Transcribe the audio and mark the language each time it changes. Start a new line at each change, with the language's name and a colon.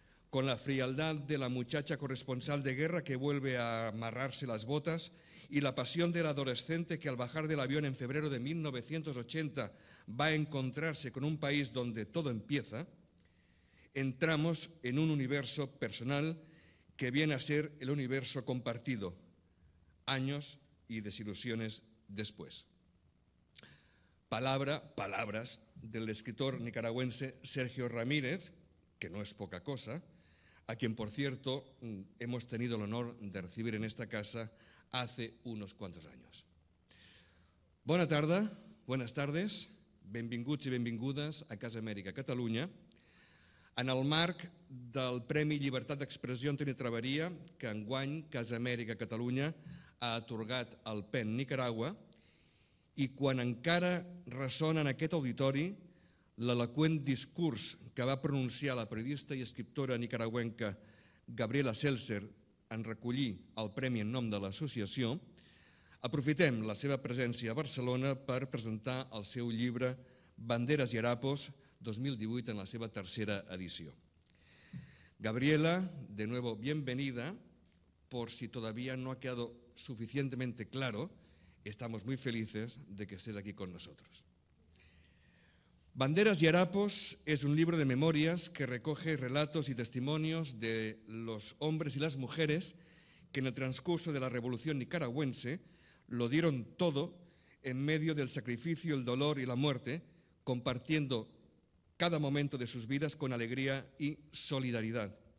Spanish: Con la frialdad de la muchacha corresponsal de guerra que vuelve a amarrarse las botas y la pasión del adolescente que al bajar del avión en febrero de 1980 va a encontrarse con un país donde todo empieza, entramos en un universo personal que viene a ser el universo compartido, años y desilusiones después. Palabras del escritor nicaragüense Sergio Ramírez, que no es poca cosa, a quien, por cierto, hemos tenido el honor de recibir en esta casa hace unos cuantos años. Buenas tardes,
Catalan: benvinguts i benvingudes a Casa Amèrica Catalunya, en el marc del Premi Llibertat d'Expressió Antoni Traveria, que enguany Casa Amèrica Catalunya ha atorgat al PEN Nicaragua, i quan encara ressona en aquest auditori l'eloqüent discurs que va pronunciar la periodista i escriptora nicaragüenca Gabriela Seltzer en recollir el premi en nom de l'associació, aprofitem la seva presència a Barcelona per presentar el seu llibre Banderas y Harapos 2018 en la seva tercera edició.
Spanish: Gabriela, de nuevo, bienvenida. Por si todavía no ha quedado suficientemente claro, estamos muy felices de que estés aquí con nosotros. Banderas y Harapos es un libro de memorias que recoge relatos y testimonios de los hombres y las mujeres que en el transcurso de la Revolución nicaragüense lo dieron todo en medio del sacrificio, el dolor y la muerte, compartiendo cada momento de sus vidas con alegría y solidaridad.